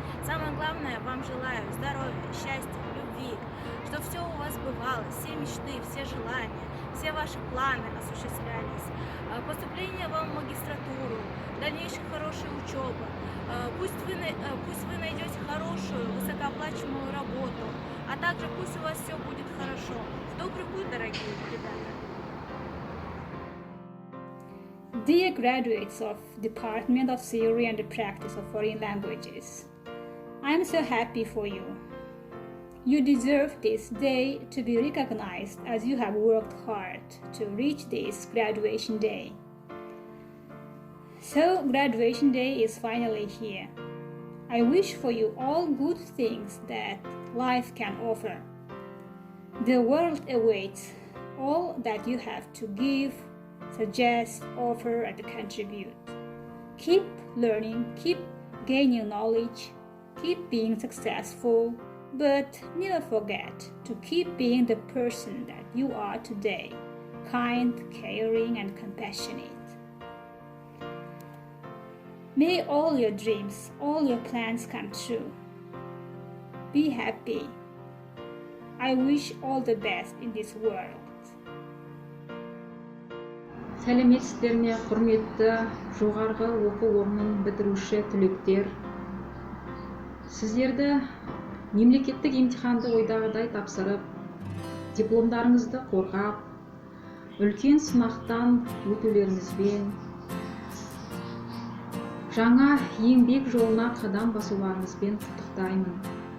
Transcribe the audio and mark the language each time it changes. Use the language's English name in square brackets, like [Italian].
[Russian] Самое главное, вам желаю здоровья, счастья, любви, чтобы все у вас бывалось, все мечты, все желания, все ваши планы осуществлялись. Поступление вам в магистратуру, дальнейшая хорошая учеба. Пусть вы найдете хорошую, высокооплачиваемую работу, а также пусть у вас все будет хорошо. В добрый путь, дорогие ребята! [English] Dear graduates of Department of Theory and the Practice of Foreign Languages, I am so happy for you. You deserve this day to be recognized as you have worked hard to reach this graduation day. So, graduation day is finally here. I wish for you all good things that life can offer. The world awaits all that you have to give, suggest, offer, and contribute. Keep learning, keep gaining knowledge, keep being successful, but never forget to keep being the person that you are today, kind, caring, and compassionate. May all your dreams, all your plans come true. Be happy. I wish all the best in this world. [Kazakh] Сәлеметсіздер ме, құрметті жоғарғы оқу орнын бітіруші түлектер. Сіздерді мемлекеттік емтиханды ойдағыдай тапсырып, дипломдарыңызды қорғап, үлкен сынақтан өтулеріңізбен, жаңа еңбек жолына қадам басуларыңызбен құттықтаймын.